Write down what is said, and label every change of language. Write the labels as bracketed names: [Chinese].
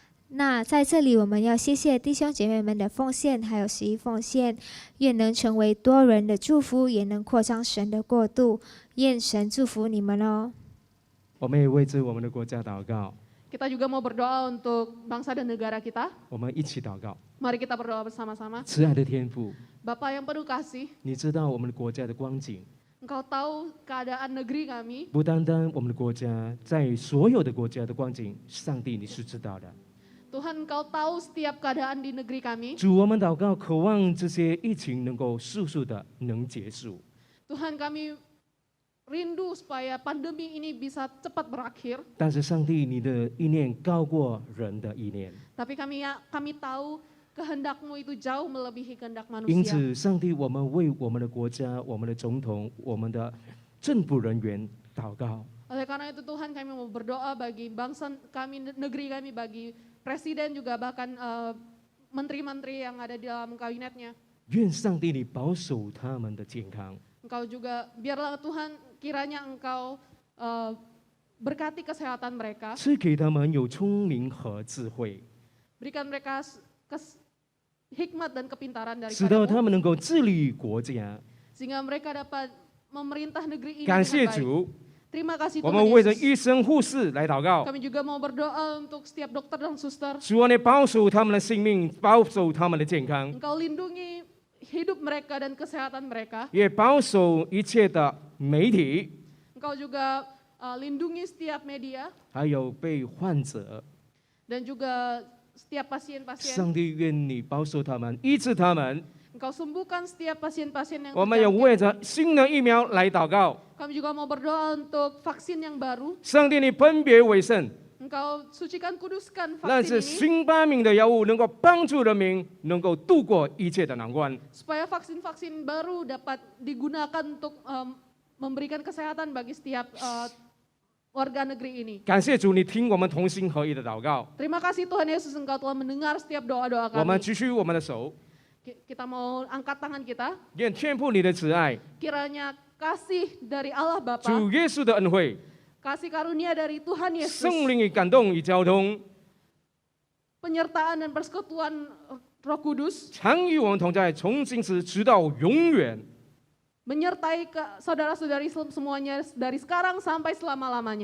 [Chinese] 那在这里，我们要谢谢弟兄姐妹们的奉献，还有11奉献，愿能成为多人的祝福，也能扩张神的国度。愿神祝福你们哦。我们也为着我们的国家祷告， [Indonesian] Kita juga mau berdoa untuk bangsa dan negara kita. [Chinese] 我们一起祷告。 [Indonesian] Mari kita berdoa bersama-sama. [Chinese] 慈爱的天父， [Indonesian] Bapa yang penuh kasih, [Chinese] 你知道我们的国家的光景， [Indonesian] Engkau tahu keadaan negeri kami. [Chinese] 不单单我们的国家，在所有的国家的光景，上帝你是知道的。 [Indonesian] Tuhan Engkau tahu setiap keadaan di negeri kami. [Chinese] 主，我们祷告，渴望这些疫情能够速速的能结束。 [Indonesian] Tuhan kami rindu supaya pandemi ini bisa cepat berakhir. [Chinese] 但是上帝，你的意念高过人的意念， [Indonesian] Tapi kami tahu kehendak-Mu itu jauh melebihi kehendak [Chinese] 因此，上帝，我们为我们的国家、我们的总统、我们的政府人员祷告。 [Indonesian] Oleh karena itu Tuhan kami mau berdoa bagi bangsa kami, negeri kami, bagi presiden juga bahkan menteri-menteri yang ada di dalam kabinetnya. [Chinese] 愿上帝你保守他们的健康， [Indonesian] Engkau juga biarlah Tuhan kiranya Engkau berkati kesehatan mereka, [Chinese] 赐给他们有聪明和智慧， [Indonesian] berikan mereka hikmat dan kepintaran [Chinese] 使到他 [Indonesian] daripada-Mu, [Chinese] 们能够治理国家。 [Indonesian] sehingga mereka dapat memerintah negeri ini [Chinese] 感 [Indonesian] dengan [Chinese] 谢 [Indonesian] baik. [Chinese] 主， [Indonesian] Terima kasih [Chinese] 我 [Indonesian] Tuhan [Chinese] 们为着 [Indonesian] Yesus. [Chinese] 医生、护士来祷告。 [Indonesian] Kami juga mau berdoa untuk setiap dokter dan suster. [Chinese] 主啊，你保守他们的性命，保守他们的健康， [Indonesian] Engkau lindungi hidup mereka dan kesehatan mereka. [Chinese] 也保守一切的媒体， [Indonesian] Engkau juga lindungi setiap media [Chinese] 还有被患者。 [Indonesian] dan juga setiap pasien-pasien. [Chinese] 上帝，愿你保守他们，医治他们。 [Indonesian] Engkau sembuhkan setiap pasien-pasien yang [Chinese] 我们也为 [Indonesian] terjangkit. [Chinese] 着新的疫苗来祷告。 [Indonesian] Kami juga mau berdoa untuk vaksin yang baru. [Chinese] 上帝，你分别为圣， [Indonesian] Engkau sucikan, kuduskan [Chinese] 让 [Indonesian] vaksin [Chinese] 这新发明的药物能够帮助人民能够度过一切的难关。 [Indonesian] supaya vaksin-vaksin baru dapat digunakan untuk memberikan kesehatan bagi setiap warga negeri ini. [Chinese] 感谢主，你听我们同心合意的祷告。 [Indonesian] Terima kasih Tuhan Yesus, Engkau telah mendengar setiap doa-doa [Chinese] 我们 [Indonesian] kami. [Chinese] 举起我们的手， [Indonesian] Kita mau angkat tangan kita. [Chinese] 愿天父你的慈爱、 [Indonesian] Kiranya kasih dari Allah Bapa, [Chinese] 主耶稣的恩惠、 [Indonesian] kasih karunia dari Tuhan [Chinese] 圣 [Indonesian] Yesus, [Chinese] 灵与感动与交通， [Indonesian] penyertaan dan persekutuan Roh Kudus, [Chinese] 常与我们同在，从今时直到永远。 [Indonesian] menyertai saudara-saudari semuanya dari sekarang sampai selama-lamanya.